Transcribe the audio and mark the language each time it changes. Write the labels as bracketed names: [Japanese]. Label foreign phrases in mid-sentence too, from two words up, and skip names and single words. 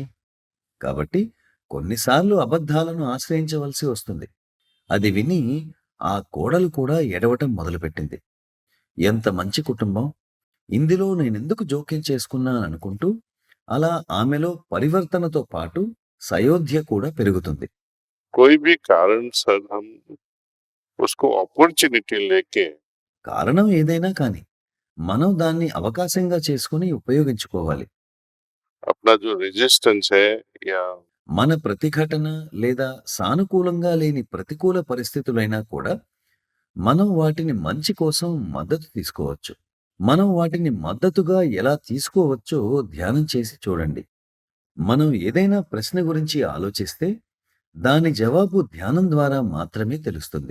[Telugu] కాబట్టి కొన్నిసార్లు అబద్ధాలను ఆశ్రయించవలసి వస్తుంది. అది విని ఆ కోడలు కూడా ఏడవటం మొదలుపెట్టింది. ఎంత మంచి కుటుంబం! ఇందులో నేనెందుకు జోక్యం చేసుకున్నాననుకుంటూ అలా ఆమెలో పరివర్తనతో పాటు సయోధ్య కూడా పెరుగుతుంది. [Hindi] कोई भी कारण सर हम उसको अपॉर्चुनिटी लेके [Telugu] కారణం ఏదైనా కానీ మనం దాన్ని అవకాశంగా చేసుకుని ఉపయోగించుకోవాలి. [Hindi] अपना जो रेजिस्टेंस है या [Telugu] మన ప్రతిఘటన లేదా సానుకూలంగా లేని ప్రతికూల పరిస్థితులైనా కూడా మనం వాటిని మంచి కోసం మద్దతు తీసుకోవచ్చు. మనం వాటిని మద్దతుగా ఎలా తీసుకోవచ్చో ధ్యానం చేసి చూడండి. మనం ఏదైనా ప్రశ్న గురించి ఆలోచిస్తే దాని జవాబు ధ్యానం ద్వారా మాత్రమే తెలుస్తుంది.